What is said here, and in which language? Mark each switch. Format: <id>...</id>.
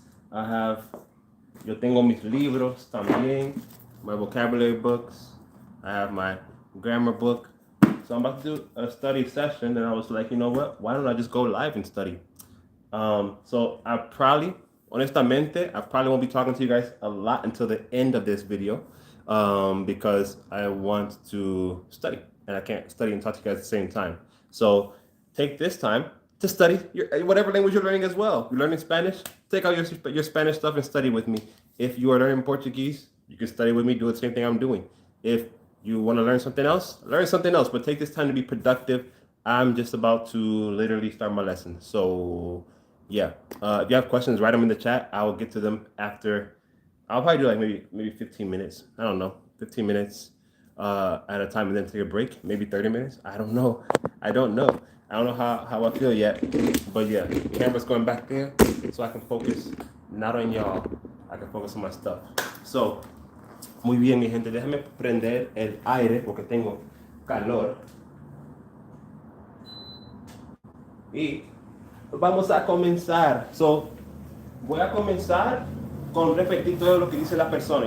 <en>I have, yo tengo mis libros también, my vocabulary books. I have my grammar book. So I'm about to do a study session, and I was like, you know what? Why don't I just go live and study? So honestamente, I probably won't be talking to you guys a lot until the end of this video, because I want to study, and I can't study and talk to you guys at the same time. So take this time to study whatever language you're learning as well. You're learning Spanish, take out your Spanish stuff and study with me. If you are learning Portuguese, you can study with me, do the same thing I'm doing. If you want to learn something else, but take this time to be productive. I'm just about to literally start my lesson. So yeah, if you have questions, write them in the chat. I will get to them after. I'll probably do like maybe 15 minutes. I don't know, 15 minutes at a time, and then take a break. Maybe 30 minutes. I don't know. I don't know. I don't know how I feel yet. But yeah, camera's going back there, so I can focus not on y'all. I can focus on my stuff. So, muy bien, mi gente.</en> <es>Déjame prender el aire porque tengo calor. Y vamos a comenzar. So, voy a comenzar con repetir todo lo que dice la persona.</es>